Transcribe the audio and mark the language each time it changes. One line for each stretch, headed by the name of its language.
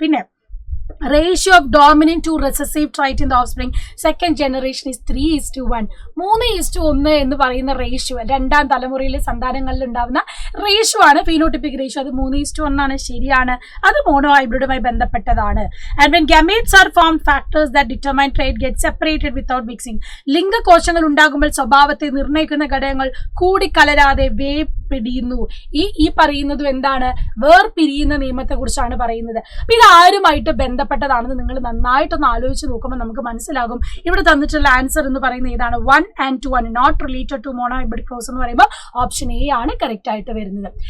Malayalam: പിന്നെ
English: ratio of dominant to recessive trait in the offspring second generation is 3:1.
Malayalam: 3:1 എന്ന് പറയുന്ന ratio രണ്ടാം തലമുറയിലെ സന്താനങ്ങളിൽ ഉണ്ടാവുന്ന റേഷ്യോ ആണ് ഫീനോട്ടിപ്പിക് റേഷ്യോ. അത് 3:1 ആണ്. ശരിയാണ്, അത് മോണോ ഹൈബ്രിഡുമായി ബന്ധപ്പെട്ടതാണ്.
English: And when gametes are formed, factors that determine trait get separated without mixing.
Malayalam: ലിംഗകോശങ്ങൾ ഉണ്ടാകുമ്പോൾ സ്വഭാവത്തെ നിർണ്ണയിക്കുന്ന ഘടകങ്ങൾ കൂടിക്കലരാതെ വേർപിരിയുന്നു. ഈ പറയുന്നതും എന്താണ്? വേർപിരിയുന്ന നിയമത്തെ കുറിച്ചാണ് പറയുന്നത്. അപ്പൊ ഇത് ആരുമായിട്ട് ബന്ധപ്പെട്ടതാണെന്ന് നിങ്ങൾ നന്നായിട്ടൊന്ന് ആലോചിച്ച് നോക്കുമ്പോൾ നമുക്ക് മനസ്സിലാകും. ഇവിടെ തന്നിട്ടുള്ള ആൻസർ എന്ന് പറയുന്നത് ഏതാണ്?
English: 1 and 2
Malayalam: ആണ്.
English: not related to mono hybrid cross
Malayalam: എന്ന് പറയുമ്പോൾ ഓപ്ഷൻ എ ആണ് കറക്റ്റ് ആയിട്ട് വരുന്നത്.